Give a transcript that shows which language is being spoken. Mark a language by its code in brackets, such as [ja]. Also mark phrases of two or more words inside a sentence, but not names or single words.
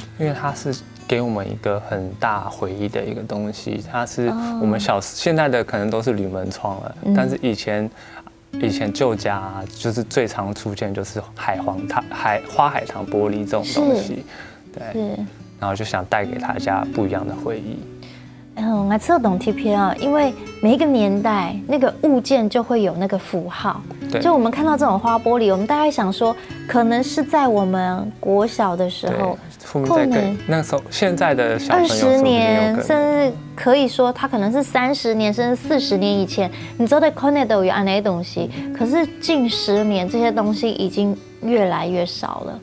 [zh] 因為它是給我們一個很大回憶的一個東西，它是我們現在的可能都是鋁門窗了，但是以前舊家就是最常出現就是花海棠玻璃這種東西，對，然後就想帶給大家不一樣的回憶。我知道懂 TP 啊，因為每一個年代那個物件就會有那個符號。就我們看到這種花玻璃，我們大概想說，可能是在我們國小的時候，可能那時候現在的小朋友 20年，甚至可以說它可能是30年甚至40年以前，你知道的可能都有這些東西。可是近10年，這些東西已經越來越少了。